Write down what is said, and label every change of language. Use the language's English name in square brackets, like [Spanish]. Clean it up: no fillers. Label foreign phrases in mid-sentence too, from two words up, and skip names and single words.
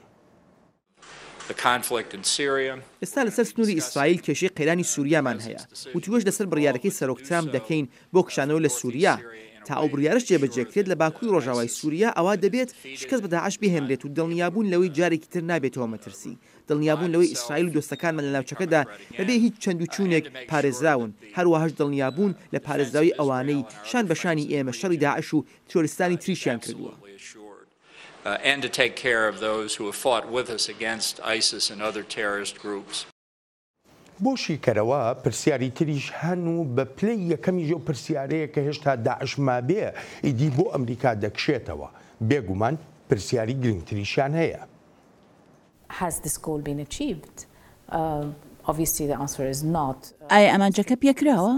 [Central Kurdish] ئێستا لەسەر سنووری ئیسرائیل کێشەی قەیرانی سووریامان هەیە و توێش لەسەر بڕیارەکەی سەرۆک ترامپ دەکەین بۆ کشانەوە لە سووریا تا ئەو بڕیارش جێبەجێکرێت لە باکووری ڕۆژاوای سووریا ئەوا دەبێت شکست بە داعش بهێنرێت و دڵنیابوون لەوەی جارێکی تر نابێتەوە مەترسی دڵنیابوون لەوەی ئیسرائیل و دۆستەکانمان لە ناوچەکەدا بەبێ هیچ چەند و چوونێک پارێزراون هەروەهاش دڵنیابوون لە پارێزراوی ئەوانەی شان بەشانی ئێمە شەڕی داعش و تۆریستانی تریشیان کردووە. [English] And to take care of those who have fought with us against ISIS and other terrorist groups. [Central Kurdish] بۆ شیکەرەوە پرسیاری تریش هەن و بە پلەی یەکەمی ژێو پرسیارەیە کە هێشتا داعش مابێ ئیدی بۆ ئەمریکا دەکشێتەوە بێگومان پرسیاری گرنگتریشیان هەیە. ئایا ئەمانجەکە پێکراوە؟